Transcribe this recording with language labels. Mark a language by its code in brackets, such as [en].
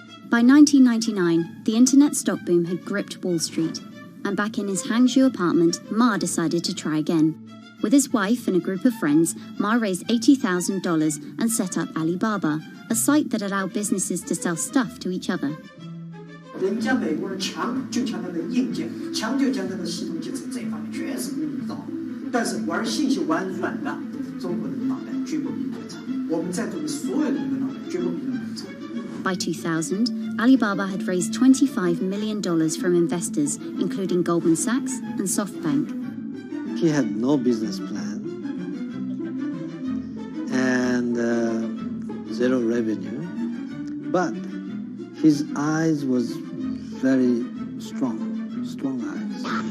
[en] By 1999, the internet stock boom had gripped Wall Street. And back in his Hangzhou apartment, Ma decided to try again. With his wife and a group of friends, Ma raised $80,000 and set up Alibaba, a site that allowed businesses to sell stuff to each other. [zh] 人家美国人强就强它的硬件，强就强它的系统建设，这方面确实比你们早。但是玩信息玩软的，中国的脑袋绝不比你们长。我们在座的所有人的脑袋绝不比你们长。 [en] By 2000, Alibaba had raised $25 million from investors, including Goldman Sachs and SoftBank. He had no business plan and zero revenue, but his eyes was very strong eyes.